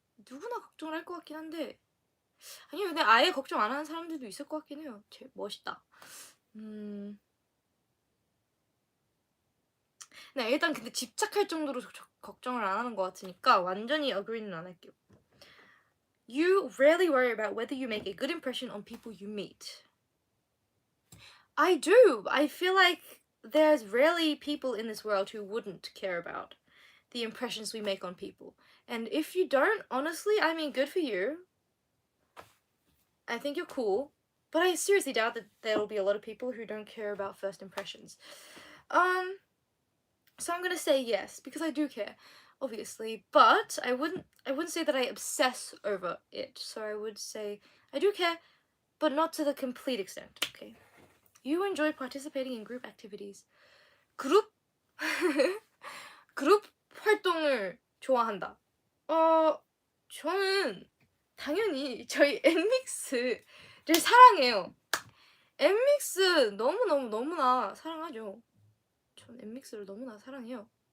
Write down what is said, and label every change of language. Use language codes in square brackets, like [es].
[ko] 누구나 걱정을 할 것 같긴 한데 아니요, 근데 아예 걱정 안 하는 사람들도 있을 것 같긴 해요. 멋있다. 네, 일단 근데 집착할 정도로 걱정을 안 하는 것 같으니까 완전히 [en] agree [ko] 는 안 할게요. [en] You rarely worry about whether you make a good impression on people you meet. I do. I feel like there's rarely people in this world who wouldn't care about the impressions we make on people. And if you don't, honestly, I mean, good for you. I think you're cool. But I seriously doubt that there will be a lot of people who don't care about first impressions. So I'm gonna say yes because I do care, obviously, but I wouldn't say that I obsess over it. So I would say I do care, but not to the complete extent. Okay. You enjoy participating in group activities. [ko] 그룹 그룹 활동을 좋아한다. 저는 당연히 저희 엠믹스를 사랑해요. 엠믹스 너무나 사랑하죠. 전 엠믹스를 너무나 사랑해요.